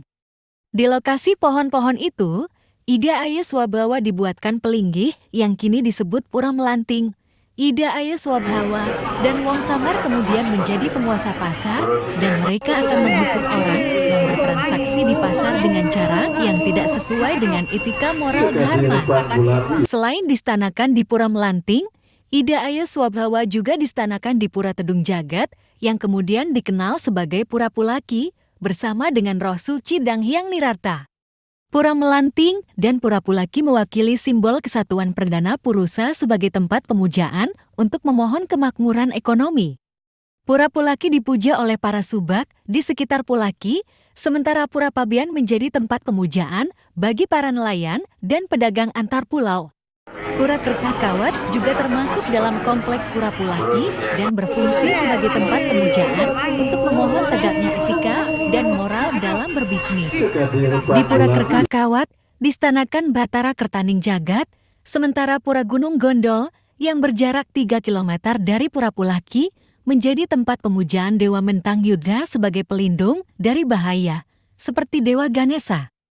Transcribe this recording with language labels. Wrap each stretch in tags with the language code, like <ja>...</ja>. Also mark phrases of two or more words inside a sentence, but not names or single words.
<id>Di lokasi pohon-pohon itu, Ida Ayu Swabhawa dibuatkan pelinggih yang kini disebut Pura Melanting. Ida Ayu Swabhawa dan Wong Samar kemudian menjadi penguasa pasar dan mereka akan menghukum orang yang bertransaksi di pasar dengan cara yang tidak sesuai dengan etika moral dharma. Selain distanakan di Pura Melanting, Ida Ayu Swabhawa juga distanakan di Pura Tedung Jagat yang kemudian dikenal sebagai Pura Pulaki bersama dengan roh suci Dang Hyang Nirartha. Pura Melanting dan Pura Pulaki mewakili simbol kesatuan perdana Purusa sebagai tempat pemujaan untuk memohon kemakmuran ekonomi. Pura Pulaki dipuja oleh para subak di sekitar Pulaki, sementara Pura Pabian menjadi tempat pemujaan bagi para nelayan dan pedagang antar pulau. Pura Kertakawat juga termasuk dalam kompleks Pura Pulaki dan berfungsi sebagai tempat pemujaan untuk memohon tegaknya etika dan moral dalam berbisnis. Di Pura Kertakawat distanakan Batara Kertaning Jagat, sementara Pura Gunung Gondol yang berjarak 3 km dari Pura Pulaki menjadi tempat pemujaan Dewa Mentang Yudha sebagai pelindung dari bahaya, seperti Dewa Ganesha.</id>